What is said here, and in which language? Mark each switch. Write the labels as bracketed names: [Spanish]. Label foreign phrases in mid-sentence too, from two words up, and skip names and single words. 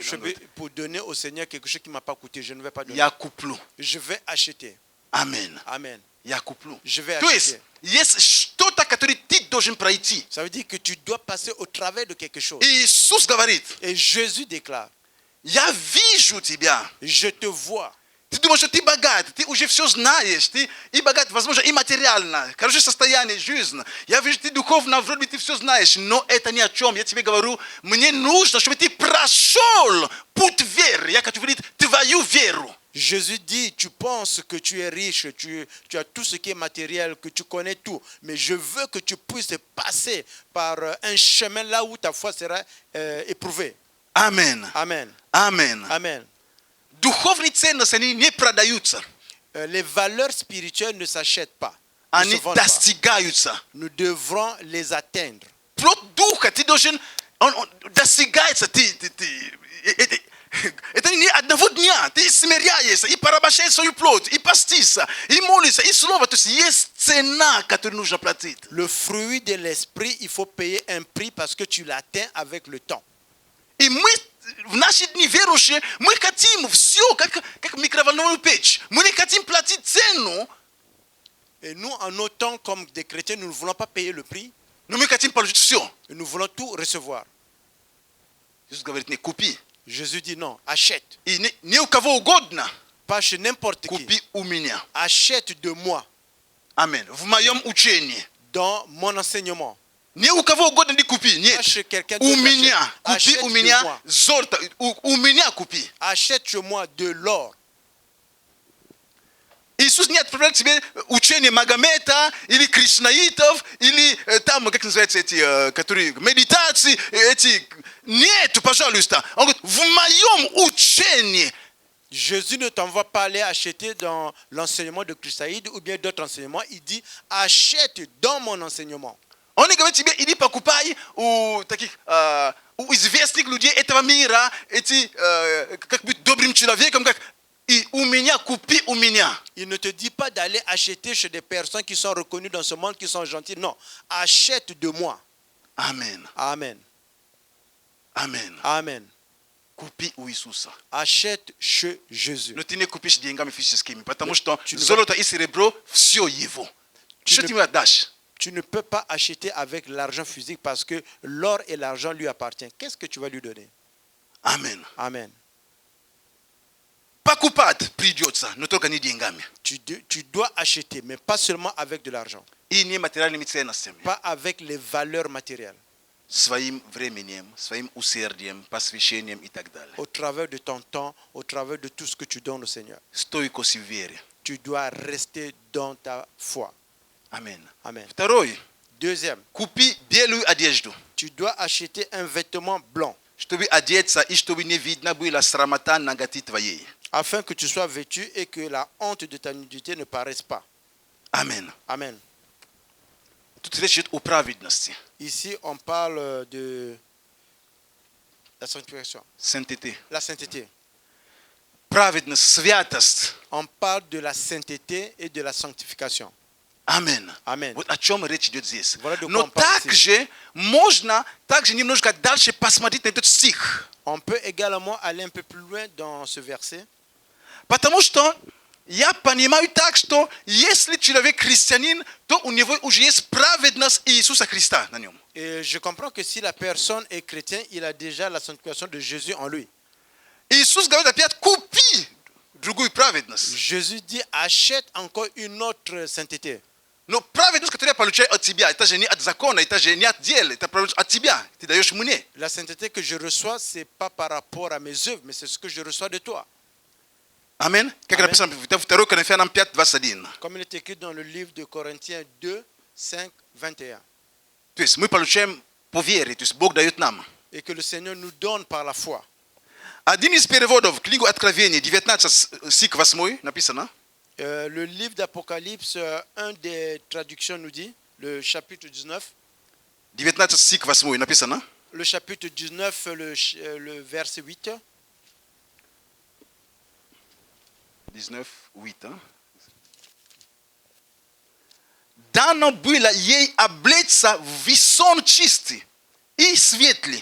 [French] Je vais pour donner au Seigneur quelque chose qui ne m'a pas coûté. Je ne vais pas donner. [Russian] Я куплю. [French] Je vais acheter. [Russian] Амен. [French] Amen. [Russian] Я куплю. [French] Je vais [Russian] То есть, [French] acheter. [Russian] есть что-то, которое ты должен пройти. [French] Ça veut dire que tu dois passer au travers de quelque chose. [Russian] И Иисус говорит: [French] Et Jésus déclare, [Russian] я вижу тебя. [French] je te vois. [Russian] Ты думаешь, что ты богат, ты уже все знаешь, ты и богат, возможно, и материально, хорошее состояние, жизнь. Я вижу, ты духовно, вроде бы ты все знаешь, но это ни о чем. Я тебе говорю, мне нужно, чтобы ты прошел путь веры. Я хочу видеть твою веру. [French] Jésus dit, tu penses que tu es riche, tu as tout ce qui est matériel, que tu connais tout, mais je veux que tu puisses passer par un chemin là où ta foi sera éprouvée. Amen. Amen. Amen. Amen. [Russian] Duhovni ценности не продаются. [French] Les valeurs spirituelles ne s'achètent pas. Ne se [Russian] Они [French] vendent pas. [Russian] достигаются. [French] Nous devrons les atteindre. [Russian] Плод духа, ты должен, он достигается, это не одного дня, ты смиряешься, и порабощаешь свою плоть, и постишься, и молишься, и слово, то есть есть цена, которую нужно платить. [French] Le fruit de l'esprit, il faut payer un prix parce que tu l'atteins avec le temps. [Russian] И мы в наши дни верующие, мы хотим все, как микроволновую печь. Мы не хотим платить цену, [French] Et nous, en nos temps, comme des chrétiens, nous ne voulons pas payer le prix, [Russian] но мы хотим получить все. [French] et nous voulons tout recevoir. [Russian] Иисус говорит, не купи. [French] Jésus dit non, achète. [Russian] И не у кого угодно, [French] Pas chez n'importe qui. [Russian] купи у меня. [French] Achète de moi, [Russian] Аминь. В моем учении. [French] dans mon enseignement. [Russian] Не у кого угодно не купи. [French] Pas [Russian] Нет. [French] chez quelqu'un [Russian] У [French] d'autre. [Russian] меня. Купи [French] Achète [Russian] у [French] de [Russian] меня [French] moi. [Russian] золото. У меня купи. [French] Achète chez moi de l'or. [Russian] Иисус не отправляет тебе учение Магомета, или кришнаитов, или там, как называется, эти, которые, медитации, эти. Нет, пожалуйста. Он говорит, в моем учении. [French] Jésus ne t'envoie pas aller acheter dans l'enseignement de Christaïde ou bien d'autres enseignements. Il dit, achète dans mon enseignement. Он не говорит тебе, иди покупай у таких, у известных людей этого мира, эти, как быть добрым человеком, как и у меня, купи у меня. Il ne te dit pas d'aller acheter chez des personnes qui sont reconnues dans ce monde, qui sont gentilles. Non, achète de moi. [Russian] Амен. [French] Amen. [Russian] Амен. [French] Amen. [Russian] Купи у Иисуса. [French] Achète chez Jésus. [Russian] Но ты не купишь деньгами физическими, потому что [French] tu ne [Russian] золото и серебро все его. Что ты мне отдашь? [French] Tu ne peux pas acheter avec l'argent physique parce que l'or et l'argent lui appartiennent. Qu'est-ce que tu vas lui donner? [Russian] Амен. [French] Amen. [Russian] Покупать придется, но только не деньгами. [French] Tu dois acheter, mais pas seulement avec de l'argent. [Russian] И не материальными ценностями. [French] Pas avec les valeurs matérielles. [Russian] Своим временем, своим усердием, посвящением и так далее. [French] Au travers de ton temps, au travers de tout ce que tu donnes au Seigneur. [Russian] Стойкость в вере. [French] Tu dois rester dans ta foi. [Russian] Амен. [French] Amen. [Russian] Второй. [French] Deuxième, [Russian] Купи белую одежду, [French] tu dois acheter un vêtement blanc [Russian] чтобы одеться и чтобы не видно было срамота наготы твоей. [French] afin que tu sois vêtu et que la honte de ta nudité ne paraisse pas. [Russian] Амен. [French] Amen. [Russian] Тут речь идет о праведности, [French] Ici, on parle de la sanctification, sainteté. la sainteté. [Russian] Праведность, святость. [French] On parle de la sainteté et de la sanctification. [Russian] Амен. [French] Amen. [Russian] Вот о чем речь идет здесь. [French] Voilà de quoi [Russian] Но [French] on parle [Russian] также можно также немножко дальше посмотреть на этот стих. [French] On peut également aller un peu plus loin dans ce verset. [Russian] Потому что я понимаю так, что если человек христианин, то у него уже есть праведность Иисуса Христа на нем. [French] Et je comprends que si la personne est chrétienne, il a déjà la sanctification de Jésus en lui. [Russian] Иисус говорит опять, купи другую праведность. Jésus dit, achète encore une autre sainteté. Но праведность, которую я получаю от тебя, это же не от закона, это же не от дела, это праведность от тебя. Ты даешь мне. [French] La sainteté que je reçois, ce n'est pas par rapport à mes œuvres, mais c'est ce que je reçois de toi. [Russian] Амин. Как [French] Amen. [Russian] написано в 2 Коринфянам 5, 21. [French] Comme il est écrit dans le livre de Corinthiens 2, 5, 21. [Russian] То есть мы получаем по вере, то есть Бог дает нам. [French] Et que le Seigneur nous donne par la foi. [Russian] Один из переводов, книгу Откровения, 19 стих 8, написано. [French] Le livre d'Apocalypse, un des traductions nous dit, le chapitre 19, [Russian] 19 стих 8 написано. [French] le chapitre 19, le verset 8. [Russian] 19, 8. Дано было ей облечься в весон чистый и светлый.